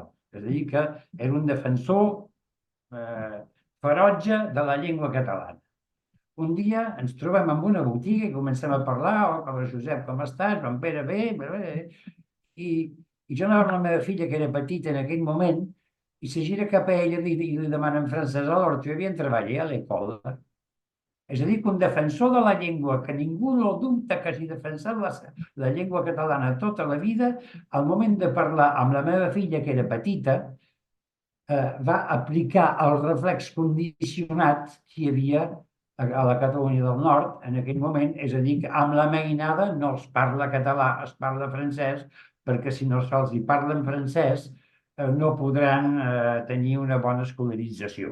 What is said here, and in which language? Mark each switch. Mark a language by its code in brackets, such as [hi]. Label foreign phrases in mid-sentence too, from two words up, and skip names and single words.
[ca] És a dir, que era un defensor ferotge de la llengua catalana. Un dia ens trobem en una botiga i comencem a parlar: «Oh, Josep, com estàs? Joan Pere, bé?» I jo anava amb la meva filla, que era petita en aquell moment, i se gira cap a ella i li demana en francès: [fr] «Alors, tu bien travaillé a l'école?» [ca] És a dir, que un defensor de la llengua, que ningú no dubta que hagi defensat la llengua catalana tota la vida, al moment de parlar amb la meva filla, que era petita, va aplicar el reflex condicionat que hi havia a la Catalunya del Nord en aquell moment, és a dir, que amb la mainada no es parla català, es parla francès, perquè si no se'ls hi parla en francès no podran tenir una bona escolarització.